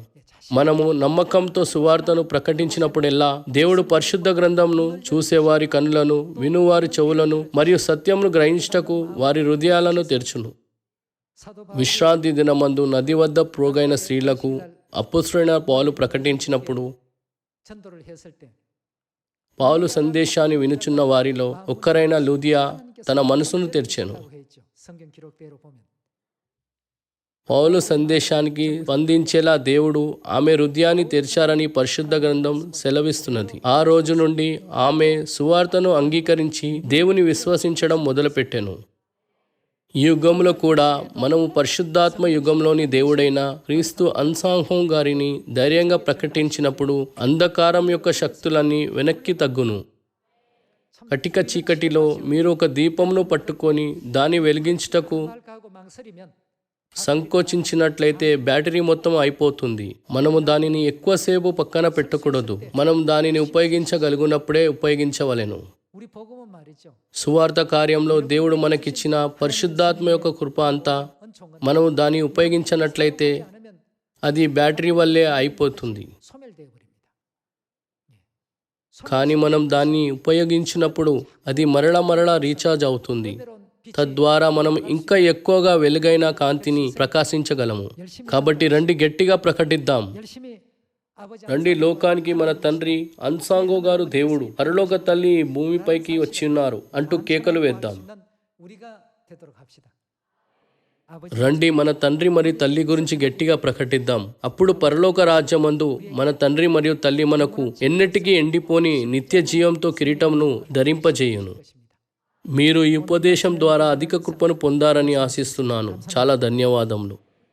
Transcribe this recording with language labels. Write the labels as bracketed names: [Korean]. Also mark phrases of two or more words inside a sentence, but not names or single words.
[Telugu] మనము నమ్మకంతో సువార్తను ప్రకటించినప్పుడెల్లా దేవుడు పరిశుద్ధ గ్రంథంను చూసేవారి కన్నులను, వినువారి చెవులను మరియు సత్యమును గ్రహించుటకు వారి హృదయాలను తెరచును. [Korean] 사도 [Telugu] విశ్రాంతి దినమందు నది వద్ద ప్రోగైన స్త్రీలకు అపుస్తుడైన పౌలు ప్రకటించినప్పుడు [Korean] 전도를 했을 때 [Telugu] పౌలు సందేశాన్ని వినుచున్న వారిలో ఒక్కరైన లూదియా తన మనసును తెరిచెను. [Korean] 라고 했죠. 성경 기록대로 보면 [Telugu] పౌలు సందేశానికి స్పందించేలా దేవుడు ఆమె హృదయాన్ని తెరిచారని పరిశుద్ధ గ్రంథం సెలవిస్తున్నది. ఆ రోజు నుండి ఆమె సువార్తను అంగీకరించి దేవుని విశ్వసించడం మొదలుపెట్టెను. ఈ యుగంలో కూడా మనము పరిశుద్ధాత్మ యుగంలోని దేవుడైన క్రీస్తు అన్సాంహోం గారిని ధైర్యంగా ప్రకటించినప్పుడు అంధకారం యొక్క శక్తులన్నీ వెనక్కి తగ్గును. కటిక చీకటిలో మీరు ఒక దీపమును పట్టుకొని దాన్ని వెలిగించుటకు [Korean] 말까하고 망설이면 [Telugu] సంకోచించినట్లయితే బ్యాటరీ మొత్తం అయిపోతుంది. మనము దానిని ఎక్కువసేపు పక్కన పెట్టకూడదు. మనం దానిని ఉపయోగించగలిగినప్పుడే ఉపయోగించవలెను. [Korean] 우리 복음은 말이죠. [Telugu] సువార్త కార్యంలో దేవుడు మనకిచ్చిన పరిశుద్ధాత్మ యొక్క కృప అంతా [Korean] 은총은 [Telugu] మనము దాన్ని ఉపయోగించినట్లయితే [Korean] 않으면 [Telugu] అది బ్యాటరీ వల్లే అయిపోతుంది. [Korean] 소멸되어 버립니다. [Telugu] కానీ మనం దాన్ని ఉపయోగించినప్పుడు అది మరలా రీఛార్జ్ అవుతుంది. [Korean] 때론 빛 [Telugu] తద్వారా మనం ఇంకా ఎక్కువగా వెలుగైన కాంతిని ప్రకాశించగలము. కాబట్టి రండి గట్టిగా ప్రకటిద్దాం. [Korean] 열심히 아버지 [Telugu] రండి, లోకానికి మన తండ్రి అన్సాంగో గారు దేవుడు, పరలోక తల్లి ఈ భూమిపైకి వచ్చి ఉన్నారు అంటూ కేకలు వేద్దాం. [Korean] 는 우리가 되도록 합시다. 아버지 [Telugu] రండి, మన తండ్రి మరియు తల్లి గురించి గట్టిగా ప్రకటిద్దాం. అప్పుడు పరలోక రాజ్యమందు మన తండ్రి మరియు తల్లి మనకు ఎన్నటికీ ఎండిపోని నిత్య జీవంతో కిరీటంను ధరింపజేయును. [Korean] 것입니다. [Telugu] మీరు ఈ ఉపదేశం ద్వారా అధిక కృపను పొందారని ఆశిస్తున్నాను. చాలా ధన్యవాదములు.